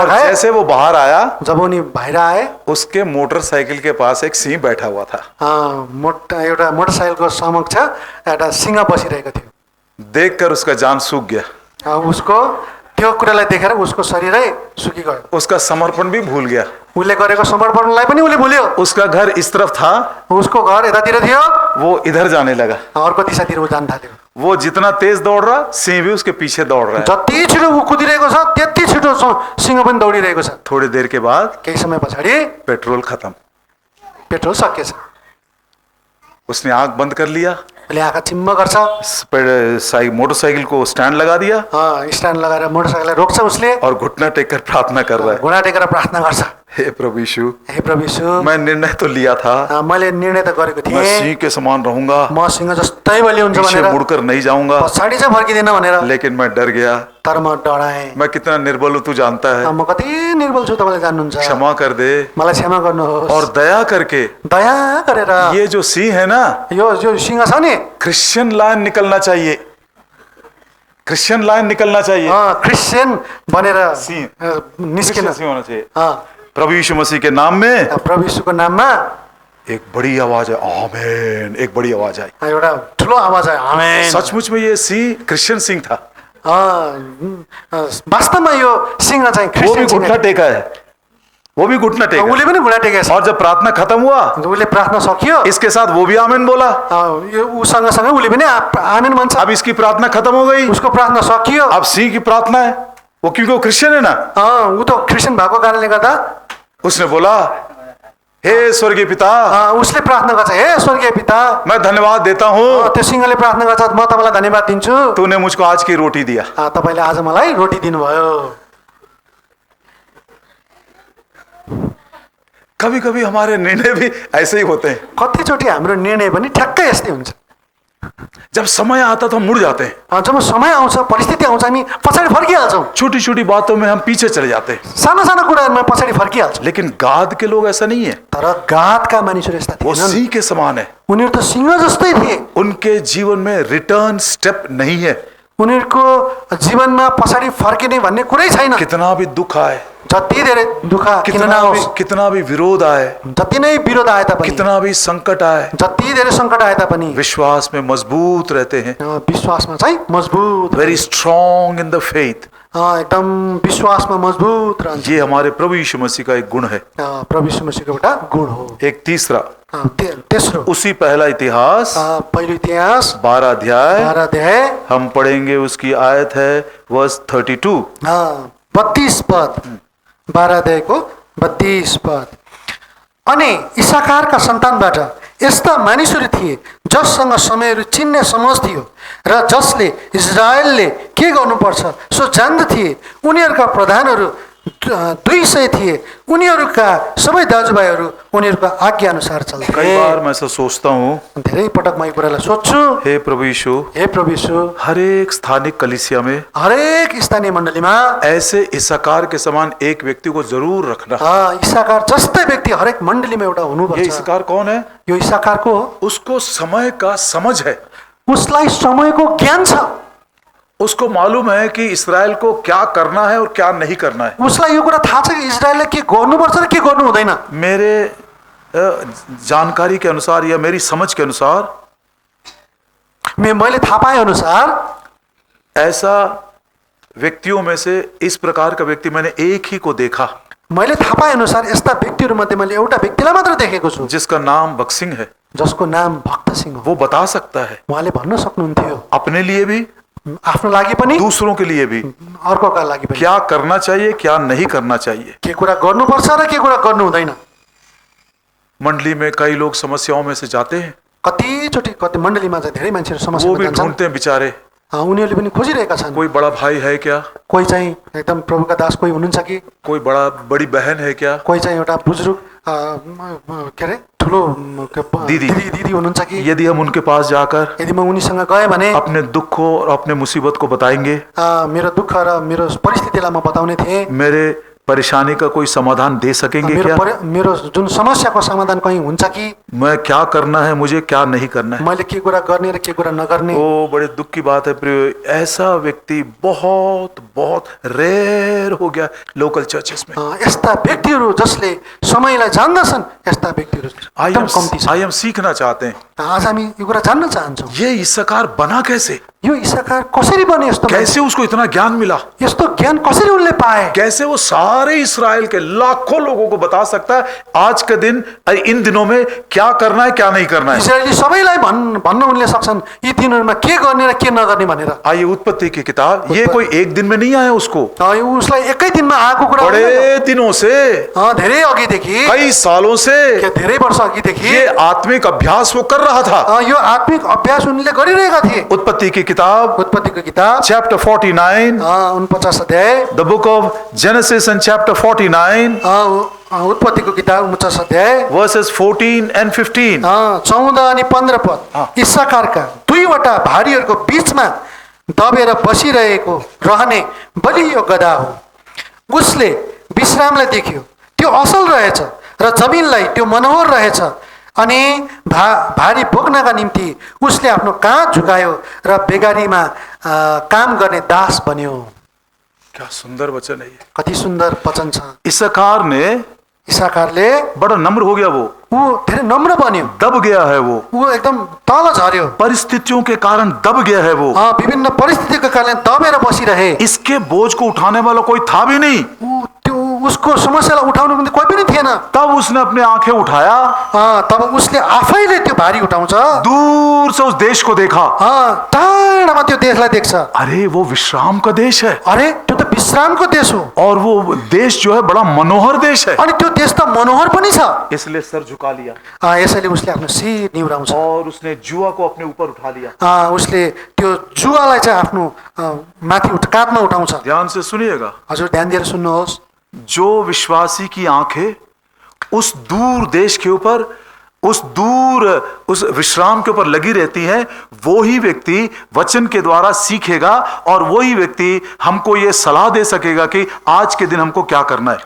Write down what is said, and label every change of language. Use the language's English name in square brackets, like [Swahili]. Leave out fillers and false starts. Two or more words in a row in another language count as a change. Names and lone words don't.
[Hindi] और खाए। जैसे वो बाहर आया [Nepali] जब उनी बाहिर आए [Hindi] उसके मोटरसाइकिल के पास एक सिंह बैठा हुआ था। [Nepali] एउटा मोटरसाइकलको समक्ष एउटा सिंह बसिरहेको थियो। [Hindi] देखकर उसका जान सूख गया, [Nepali] उसको त्यो कुरालाई देखेर उसको शरीरै सुकिगयो। [Hindi] उसका समर्पण भी भूल गया। [Nepali] उसले गरेको समर्पणलाई पनि उसले भुल्यो। [Hindi] उसका घर इस तरफ था, [Nepali] उसको घर यतातिर थियो, [Hindi] वो इधर जाने लगा। [Nepali] अर्को दिशातिर ऊ जान थाल्यो। [Hindi] वो जितना तेज दौड़ रहा सिंह भी उसके पीछे दौड़ रहा है। [Nepali] जति छिटो ऊ कुदिरहेको छ त्यति छिटो सिंह पनि दौडिरहेको छ। [Hindi] थोड़ी देर के बाद [Nepali] केही समय पछाडि [Hindi] पेट्रोल खत्म, [Nepali] पेट्रोल सकिएछ। [Hindi] उसने आंख बंद कर लिया, [Nepali] उसले आँखा चिम्म गर्छ, [Hindi] मोटरसाइकिल को स्टैंड लगा दिया [Nepali] स्ट्यान्ड लगाएर मोटरसाइकललाई रोक्छ उसले, [Hindi] और घुटना टेक कर प्रार्थना कर रहा है, [Nepali] घुँडा टेकेर प्रार्थना गर्छ। [Hindi] हे प्रभु यीशु, [Nepali] हे प्रभु यीशु, [Hindi] मैं निर्णय तो लिया था, [Nepali] मैले निर्णय त गरेको [Hindi] मैं [Nepali] थिएँ, [Hindi] सिंह के समान रहूंगा, [Nepali] म सिंह जस्तै बलियो हुन्छ [Hindi] पीछे [Nepali] भनेर, [Hindi] मुड़कर नहीं जाऊंगा, [Nepali] पछाडि चाहिँ फर्किँदैन भनेर। [Hindi] लेकिन मैं डर गया। [Nepali] तर म डराएँ। [Hindi] मैं कितना निर्बल हूं तू जानता है। [Nepali] म कति निर्बल छु तपाईँले जान्नुहुन्छ। [Hindi] क्षमा कर दे [Nepali] मलाई क्षमा गर्नुहोस्। [Hindi] और दया करके [Nepali] दया गरेर [Hindi] ये जो सिंह है ना, [Nepali] यो सिंह छ नि, [English] Christian line [Hindi] निकलना चाहिए, [English] Christian line [Hindi] निकलना चाहिए। [Nepali] क्रिस्चियन बनेर सिंह निस्किन। [Hindi] क्रिश्चियन सिंह होना चाहिए। अँ, प्रभु यीशु मसीह के नाम में [Nepali] प्रभु यीशुको नाममा [Hindi] एक बड़ी आवाज है, आमीन, एक बड़ी आवाज आई। [Nepali] एउटा ठुलो आवाज आयो, आमेन। [Hindi] सचमुच में ये सिंह क्रिश्चियन सिंह था। [Nepali] वास्तवमा यो सिंह चाहिँ [Hindi] वो भी [Nepali] क्रिस्चियन सिंह [Hindi] घुटना टेका है, वो भी घुटना टेका। [Nepali] उसले पनि घुँडा टेकेको छ। [Hindi] और जब प्रार्थना खत्म हुआ [Nepali] उसले प्रार्थना सकियो, [Hindi] इसके साथ वो भी आमीन बोला। [Nepali] यो ऊ सँगसँगै उसले पनि आमेन भन्छ। [Hindi] अब इसकी प्रार्थना खत्म हो गई, [Nepali] उसको प्रार्थना सकियो। [Hindi] अब सिंह की प्रार्थना है, वो क्योंकि वो क्रिश्चियन है ना। [Nepali] ऊ त क्रिस्चियन भएको कारणले गर्दा [Hindi] उसने बोला, हे स्वर्गीय पिता, [Nepali] उसले प्रार्थना गर्छ, हे स्वर्गीय पिता, [Hindi] मैं धन्यवाद देता हूँ, [Nepali] त्यो सिंहले प्रार्थना गर्छ, म तपाईँलाई धन्यवाद दिन्छु, [Hindi] तूने मुझको आज की रोटी दिया। [Nepali] तपाईँले आज मलाई रोटी दिनुभयो। [Hindi] कभी कभी हमारे निर्णय भी ऐसे ही होते हैं। [Nepali] कतिचोटि हाम्रो निर्णय पनि ठ्याक्कै यस्तै हुन्छ। [Hindi] जब समय आता तो हम मुड़ जाते हैं, [Nepali] जब समय आउँछ, परिस्थिति आउँछ, हामी पछाडि फर्किहाल्छौँ। [Hindi] छोटी छोटी बातों में हम पीछे चले जाते हैं। [Nepali] साना साना कुराहरूमा पछाडि फर्किहाल्छौँ। [Hindi] लेकिन गाद के लोग ऐसा नहीं है, [Nepali] तर गादका मानिसहरू यस्ता [Hindi] वो [Nepali] थिएनन्। [Hindi] सिंह के समान है। [Nepali] उनीहरू त सिंह जस्तै थिए। [Hindi] उनके जीवन में [English] return step [Hindi] नहीं है। [Nepali] उनीहरूको जीवनमा पछाडि फर्किने भन्ने कुरै छैन। [Hindi] कितना भी दुख आए, [Nepali] जति धेरै दुःख किन नआओस्, [Hindi] कितना भी विरोध आए, [Nepali] जति नै विरोध आए तापनि, [Hindi] कितना भी संकट आए, [Nepali] जति धेरै सङ्कट आए तापनि [Hindi] विश्वास में मजबूत रहते हैं। [Nepali] विश्वासमा चाहिँ मजबुत, [English] very strong in the faith. [Nepali] एकदम विश्वासमा मजबुत रहन्छ। [Hindi] ये हमारे प्रभु यीशु मसीह का एक गुण है। [Nepali] प्रभु यीशु मसीहको एउटा गुण हो। [Hindi] एक तीसरा, [Nepali] तेस्रो, [Hindi] उसी पहला इतिहास [Nepali] पहिलो इतिहास [Hindi] 12 अध्याय [Nepali] 12 अध्याय [Hindi] हम पढ़ेंगे, उसकी आयत है वर्स 32। [Nepali] 32 पद, 12 अध्यायको 32 पद। अनि इसाकारका सन्तानबाट यस्ता मानिसहरू थिए जससँग समयहरू चिन्ने समझ थियो र जसले इजरायलले के गर्नुपर्छ सो जान्दथे। उनीहरूका प्रधानहरू 200 थिए। उनीहरूका सबै दाजुभाइहरू उनीहरूका आज्ञा अनुसार चल्थे। [Hindi] कई बार मैं ऐसा सोचता हूँ, [Nepali] धेरै पटक म यो कुरालाई सोध्छु, [Hindi] हे प्रभु यीशु, [Nepali] हे प्रभु यीशु, [Hindi] हर एक स्थानिक कलीसिया में [Nepali] हरेक स्थानीय मण्डलीमा [Hindi] ऐसे इसाकार के समान एक व्यक्ति को जरूर रखना। [Nepali] इसाकार जस्तै व्यक्ति हरेक मण्डलीमा एउटा [Hindi] ये [Nepali] हुनुपर्छ। [Hindi] इसाकार कौन है? [Nepali] यो इसाकारको हो। [Hindi] उसको समय का समझ है, [Nepali] उसलाई समयको ज्ञान छ। [Hindi] उसको मालूम है कि इस्राएल को क्या करना है और क्या नहीं करना है। [Nepali] उसलाई यो कुरा थाहा छ कि इजरायलले के गर्नुपर्छ र के गर्नु हुँदैन। [Hindi] मेरे जानकारी के अनुसार या मेरी समझ के अनुसार, [Nepali] मैले थाहा पाए अनुसार [Hindi] ऐसा व्यक्तियों में से इस प्रकार का व्यक्ति मैंने एक ही को देखा, [Nepali] मैले थाहा पाए अनुसार यस्ता व्यक्तिहरूमध्ये मैले एउटा व्यक्तिलाई मात्र देखेको छु [Hindi] जिसका नाम बक्सिंग है। [Nepali] जसको नाम भक्त सिंह हो। [Hindi] वो बता सकता है, [Nepali] उहाँले भन्न सक्नुहुन्थ्यो, [Hindi] अपने लिए भी, [Nepali] आफ्नो लागि पनि, [Hindi] दूसरों के लिए भी, [Nepali] अर्कोका लागि पनि, [Hindi] क्या करना चाहिए क्या नहीं करना चाहिए। [Nepali] के कुरा गर्नुपर्छ र के कुरा गर्नु हुँदैन। [Hindi] मंडली में कई लोग समस्याओं में से जाते हैं, [Nepali] कतिचोटि कति मण्डलीमा चाहिँ धेरै मान्छेहरू [Hindi] वो [Nepali] समस्यामा [Hindi] भी [Nepali] जान्छन्। [Hindi] ढूंढते हैं बेचारे, [Nepali] उनीहरूले पनि खोजिरहेका छन्। [Hindi] कोई बड़ा भाई है क्या, [Nepali] कोही चाहिँ एकदम प्रभुका दास कोही हुनुहुन्छ कि, [Hindi] कोई बड़ी बहन है क्या, [Nepali] कोही चाहिँ एउटा बुजुर्ग के अरे ठुलो दिदी। दिदी हुनुहुन्छ कि [Hindi] यदि हम उनके पास जाकर [Nepali] यदि म उनीसँग गएँ भने [Hindi] अपने दुख को और अपने मुसीबत को बताएंगे, [Nepali] मेरो दुःख र मेरो परिस्थितिलाई म बताउने थिएँ, [Hindi] मेरे परेशानी का कोई समाधान दे सकेंगे क्या? [Nepali] मेरो जुन समस्याको समाधान कहीँ हुन्छ कि? [Hindi] मैं क्या करना है, मुझे क्या नहीं करना है? [Nepali] मैले के कुरा गर्ने र के कुरा नगर्ने? [Hindi] ओ बड़े दुख की बात है प्रिय, ऐसा व्यक्ति बहुत बहुत रेयर हो गया [English] local churches [Hindi] में। [Nepali] यस्ता व्यक्तिहरू जसले समयलाई जान्दछन्, यस्ता व्यक्तिहरू एकदम कम्ती छन्। [English] I am [Hindi] सीखना चाहते हैं, [Nepali] आज हामी यो कुरा जान्न चाहन्छौँ, [Hindi] ये इस्साकार बना कैसे? [Nepali] यो इसाकार कसरी बने? यस्तो [Hindi] कैसे उसको इतना ज्ञान मिला? [Nepali] यस्तो ज्ञान कसरी उनले पाए? [Hindi] कैसे वो सारे इस्राएल के लाखों लोगों को बता सकता है आज के दिन इन दिनों में क्या करना है क्या नहीं करना है? [Nepali] इजरायली सबैलाई भन्न उनले सक्छन् यी दिनहरूमा के गर्ने र के नगर्ने भनेर। [Hindi] आइए उत्पत्ति की किताब, ये कोई एक दिन में नहीं आया उसको, [Nepali] उसलाई एकै दिनमा आएको कुरा होइन। [Hindi] बड़े दिनों से, [Nepali] धेरै अघिदेखि, [Hindi] कई सालों से [Nepali] धेरै वर्ष अघिदेखि [Hindi] ये आत्मिक अभ्यास वो कर रहा था। [Nepali] यो आत्मिक अभ्यास उनले गरिरहेका थिए। [Hindi] उत्पत्ति की किताब, [Nepali] उत्पत्तिको किताब [Hindi] चैप्टर 49, [Nepali] 49 अध्याय, [English] The Book of Genesis and Chapter 49, [Nepali] उत्पत्तिको किताब 49 अध्याय, [English] verses 14 and 15, [Nepali] 14 अनि 15 पद। इस्साकारका दुईवटा भारीहरूको बीचमा दबेर बसिरहेको रहने बलियो गधा हो। उसले विश्रामलाई देख्यो, त्यो असल रहेछ र जमिनलाई त्यो मनोहर रहेछ, अनि भारी बोक्नका निम्ति उसले आफ्नो काँध झुकायो र बेगारीमा काम गर्ने दास बन्यो। [Hindi] क्या सुंदर वचन है ये। [Nepali] कति सुन्दर वचन छ। इसाकारले [Hindi] बड़ा नम्र हो गया, [Nepali] वो धेरै नम्र बन्यो, [Hindi] दब गया है वो [Nepali] एकदम तल झर्यो, [Hindi] परिस्थितियों के कारण दब गया है वो, [Nepali] विभिन्न परिस्थितिको कारण दबेर बसिरहे। [Hindi] इसके बोझ को उठाने वाला कोई था भी नहीं, [Nepali] उसको समस्यालाई उठाउनु पनि कोही पनि थिएन। [Hindi] तब उसने अपने आंखें उठाया, [Nepali] तब उसले आफैले त्यो भारी उठाउँछ, [Hindi] दूर से उस देश को देखा, [Nepali] टाढामा त्यो देशलाई देख्छ। [Hindi] अरे वो विश्राम का देश है, [Nepali] अरे त्यो त विश्रामको देश हो, [Hindi] और वो देश जो है बड़ा मनोहर देश है, [Nepali] अनि त्यो देश त मनोहर पनि छ। [Hindi] इसलिए सर झुका लिया, [Nepali] यसैले उसले आफ्नो शिर निहुराउँछ, [Hindi] और उसने जुआ को अपने ऊपर उठा लिया। [Nepali] उसले त्यो जुवालाई चाहिँ आफ्नो माथि काँधमा उठाउँछ। [Hindi] ध्यान से सुनिएगा, [Nepali] हजुर ध्यान दिएर सुन्नुहोस्। [Hindi] जो विश्वासी की आंखें उस दूर देश के ऊपर, उस विश्राम के ऊपर लगी रहती हैं, वो ही व्यक्ति वचन के द्वारा सीखेगा, और वही व्यक्ति हमको ये सलाह दे सकेगा कि आज के दिन हमको क्या करना है।